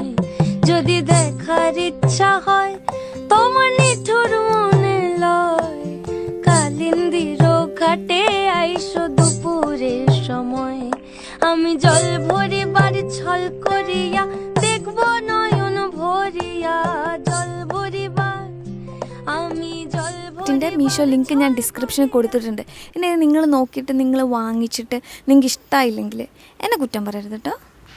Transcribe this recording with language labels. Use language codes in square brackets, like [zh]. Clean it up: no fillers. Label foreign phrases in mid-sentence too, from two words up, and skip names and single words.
[bn] যদি দেখার ইচ্ছা হয় তোমার নিঠোর মনে লয়, কালিন্দির ঘাটে আইসো দুপুরের সময়। আমি জল ভরিবার ছল করিয়া দেখবো নয়ন ভরিয়া, জল ভরিবার আমি জল [ml] ഇതിൻ്റെ മീഷോ ലിങ്ക് ഞാൻ ഡിസ്ക്രിപ്ഷനിൽ കൊടുത്തിട്ടുണ്ട്. ഇനി നിങ്ങൾ നോക്കിയിട്ട് നിങ്ങൾ വാങ്ങിച്ചിട്ട് നിങ്ങൾക്ക് ഇഷ്ടമായില്ലെങ്കിൽ എന്നെ കുറ്റം പറയരുത് കേട്ടോ.